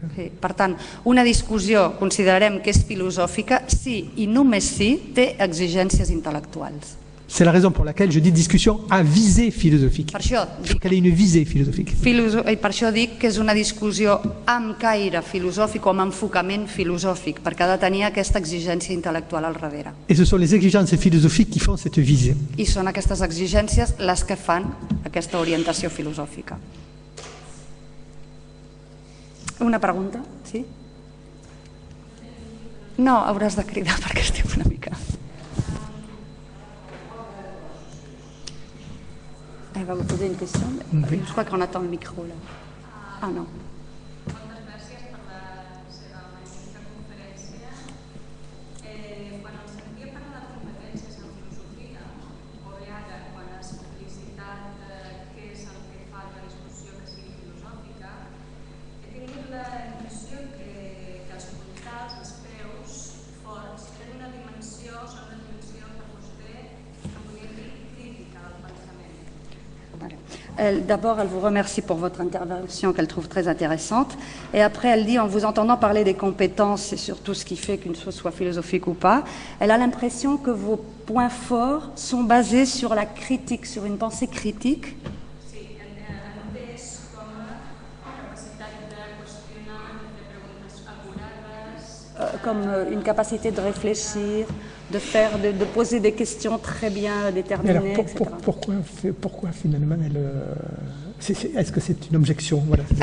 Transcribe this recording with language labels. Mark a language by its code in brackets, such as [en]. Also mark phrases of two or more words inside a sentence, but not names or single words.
[ca] Sí, per tant, una discussió considerarem que és filosòfica si i només si té exigències intel·lectuals. [fr] C'est la raison pour laquelle je dis discussion à visée philosophique. [ca] Per això [fr] Il faut qu'elle ait une visée philosophique. [ca] Per això dic que és una discussió amb caire filosòfic o amb enfocament filosòfic, perquè ha de tenir aquesta exigència intel·lectual al darrere. [fr] Et ce sont les exigences philosophiques qui font cette visée. [ca] I són aquestes exigències les que fan aquesta orientació filosòfica. Una pregunta? Sí? No, hauràs de cridar perquè estic una mica... [fr] Elle va vous poser une question. Oui. Je crois qu'on attend le micro là. Ah non. [ca] Moltes gràcies per la seva magnífica conferència. Quan em sentia parlar de competències en filosofia, o bé ara quan has publicitat què és el que fa la discussió que sigui filosòfica, he tingut la impressió que els puntals, els peus forts, tenen una dimensió, són una dimensió per vostè, que podria dir crítica del pensament. [fr] D'abord, elle vous remercie pour votre intervention qu'elle trouve très intéressante. Et après, elle dit, en vous entendant parler des compétences et sur tout ce qui fait qu'une chose soit philosophique ou pas, elle a l'impression que vos points forts sont basés sur la critique, sur une pensée critique. [ca] Sí, entès com a capacitat de qüestionar, de fer preguntes acurades. [fr] Comme une capacité de réfléchir, de poser des questions très bien déterminées, etc. Pourquoi finalement Est-ce que c'est une objection? Voilà.